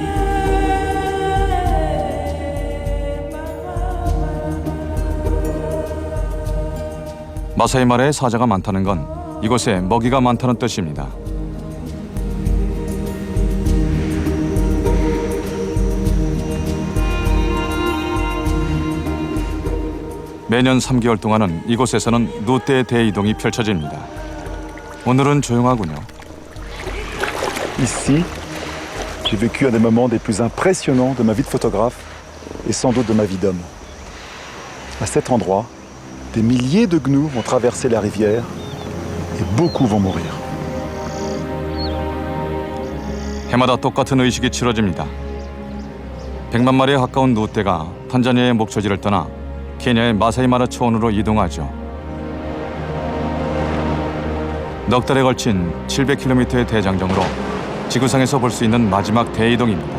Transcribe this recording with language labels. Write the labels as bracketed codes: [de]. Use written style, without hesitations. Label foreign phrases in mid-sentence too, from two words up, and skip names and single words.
[ko] 마사이 마라에 사자가 많다는 건 이곳에 먹이가 많다는 뜻입니다. 매년 3개월 동안은 이곳에서는 누떼 대이동이 펼쳐집니다. 오늘은 조용하군요. [fr] Ici, j'ai vécu un des moments les plus impressionnants de ma vie de photographe et sans doute de ma vie d'homme. À cet endroit, des milliers de gnous vont traverser la rivière et beaucoup vont mourir. [ko] 해마다 똑같은 의식이 치러집니다. 100만 마리에 가까운 누떼가 탄자니아의 목초지를 떠나 케냐의 마사이 마라 초원으로 이동하죠. 넉 달에 걸친 700km의 대장정으로 지구상에서 볼 수 있는 마지막 대이동입니다.